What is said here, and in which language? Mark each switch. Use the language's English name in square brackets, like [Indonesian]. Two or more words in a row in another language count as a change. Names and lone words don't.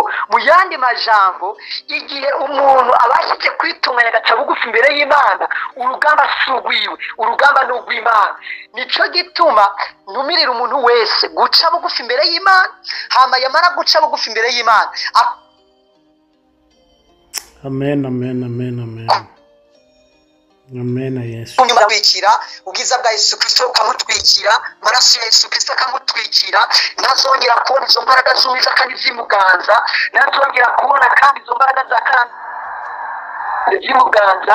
[Rundi] Mu yandi majambo, igihe umuntu abashije kwitunganya agaca bugufi imbere y'Imana, urugamba si urwiwe, urugamba ni urw'Imana. Nico gituma ntumirira umuntu wese guca bugufi imbere y'Imana, hama yamara guca bugufi imbere y'Imana. Amen, amen, amen, amen. Amen, Yesu. Umutwikira, ubwiza bwa Yesu Kristo ukamutwikira, amaraso ya Yesu Kristo akamutwikira, ntazongera kubona izo mbaraga z'uwiza kandi zimuganza, ntazongera kubona kandi izo mbaraga za kandi zimuganza.